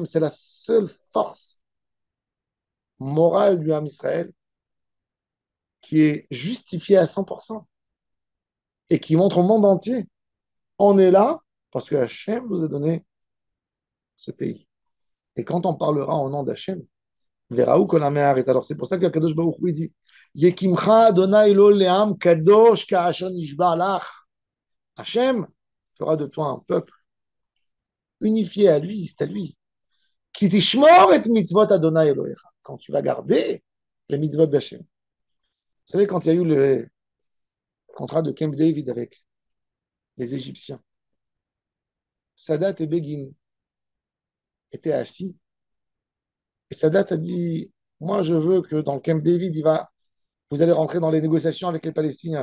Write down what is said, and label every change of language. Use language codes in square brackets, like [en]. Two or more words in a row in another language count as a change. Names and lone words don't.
[fr] C'est la seule force morale du Ham Israël qui est justifiée à 100% et qui montre au monde entier. On est là parce que Hachem nous a donné ce pays. Et quand on parlera au nom d'Hachem, verra où qu'on la met arrête. Alors c'est pour ça que Kadosh Baruch Hu dit [he] יקימך ה' לו לעם קדוש כאשר נשבע לך. [fr] Hachem fera de toi un peuple unifié à lui, c'est à lui. [he] כי תשמור את מצוות ה' אלוהיך. [fr] Quand tu vas garder les mitzvot d'Hachem. Vous savez, quand il y a eu le contrat de Camp David avec les Égyptiens, Sadat et Begin étaient assis. Et Sadat a dit, moi je veux que dans le Camp David, vous allez rentrer dans les négociations avec les Palestiniens.